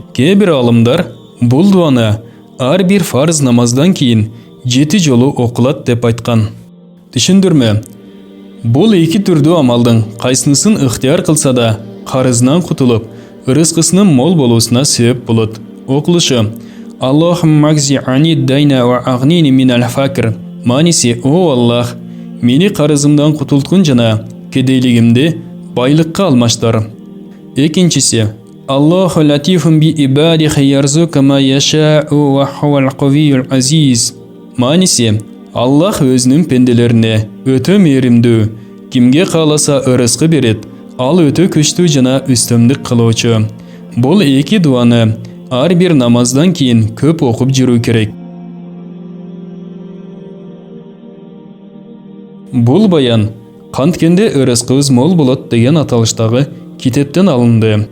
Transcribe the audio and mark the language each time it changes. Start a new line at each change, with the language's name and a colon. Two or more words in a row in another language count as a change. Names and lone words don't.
Kyrgyz: Кээ-бир алымдар бул дуаны ар бир фарз намаздан кийин 7 жолу окулат деп айткан. Түшүндүрмө: бул эки түрдүү амалдын кайсынысын ыктыяр кылса да карызынан кутулуп, ырыскысынын мол болуусуна себеп болот. Окулушу:
Arabic: اللهم اقض عني الدين وأغنني من الفقر.
Kyrgyz: Маниси: о Аллах, мени карызымдан кутулткун жана кедейлигимди байлыкка алмаштар. Экинчиси:
Arabic: الله لطيف بعباده يرزق من يشاء وهو القوي العزيز.
Kyrgyz: Маниси: Аллах өзүнүн пенделерине өтө мээримдүү, кимге кааласа ырыскы берет, ал өтө күчтүү жана үстөмдүк кылуучу. Бул эки дуаны ар бир намаздан кийин көп окуп жүрүү керек. Бул баян канткенде ырыскыбыз мол болот деген аталыштагы китептен алынды.